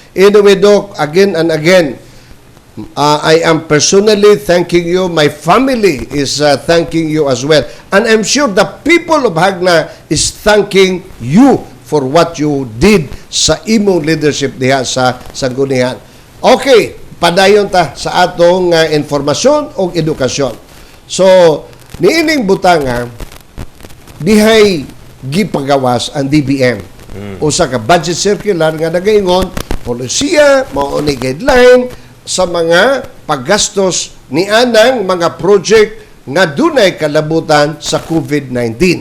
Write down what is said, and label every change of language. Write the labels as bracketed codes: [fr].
[en] Anyway, Dok, again and again, I am personally thanking you. My family is thanking you as well. And I'm sure the people of Hagna is thanking you for what you did [ceb] sa imong leadership diha sa Sanggunian. Okay, padayon ta sa atong informasyon o edukasyon. So, niining butanga, dihay gipagawas ang DBM. Usa ka budget circular nga nagaingon, polisiya, mao ni guideline sa mga paggastos ni anang mga project nga dunay kalabutan sa COVID-19.